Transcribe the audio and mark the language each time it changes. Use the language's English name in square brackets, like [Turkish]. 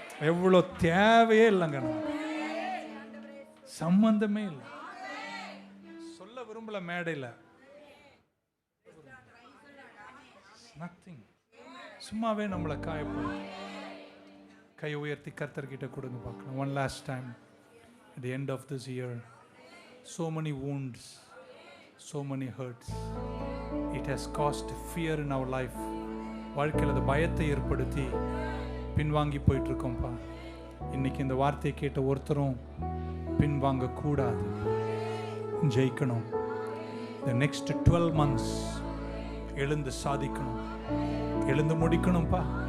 [Tamil] எவ்வளோ தேவையே இல்லைங்க, சம்பந்தமே இல்லை. சொல்ல விரும்பல மேடையில், நத்திங். சும்மாவே நம்மளை காயப்படும். கை உயர்த்தி கர்த்தர்கிட்ட கொடுங்க பார்க்கலாம். [English] One last time at the end of this year, so many wounds, so many hurts, it has caused fear in our life. [Tamil] வாழ்க்கையில் அது பயத்தை ஏற்படுத்தி பின்வாங்கி போயிட்டு இருக்கோம்ப்பா. இன்னைக்கு இந்த வார்த்தையை கேட்ட ஒருத்தரும் பின்வாங்க கூடாது, ஜெயிக்கணும். [English] the next 12 months [Tamil] எழுந்து சாதிக்கணும், எழுந்து முடிக்கணும்ப்பா.